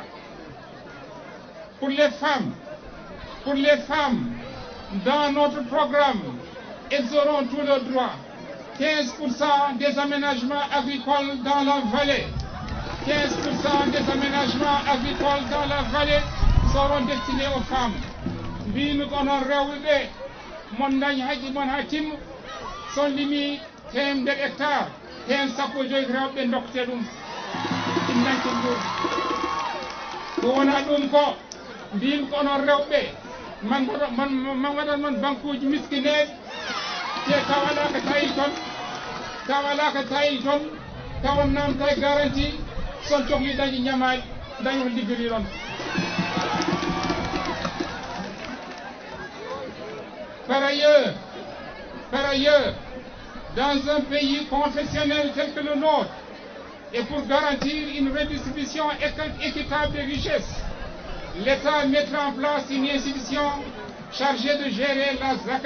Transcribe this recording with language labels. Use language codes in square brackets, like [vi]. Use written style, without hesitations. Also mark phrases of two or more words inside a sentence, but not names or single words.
[fr] Pour les femmes, dans notre programme, elles auront tous leurs droits. 15% des aménagements agricoles dans la vallée. 15% des aménagements agricoles dans la vallée seront destinés aux femmes. [ff] Mbinu kono rewɓe mon dañ haji mon ha timma son limi 100 hectares hen 15 rewɓe dokkete ɗum ɗum ko wona ɗum ko mbimi kono rewɓe man waɗan man bankuji miskineɓe te tawalaka tawi toon tawan namta e garantie son cohli dañi ñamaji dañi ko liggiri ɗon. [fr] Par ailleurs, dans un pays confessionnel tel que le nôtre, et pour garantir une redistribution équitable des richesses, l'État mettra en place une institution chargée de gérer la zakat.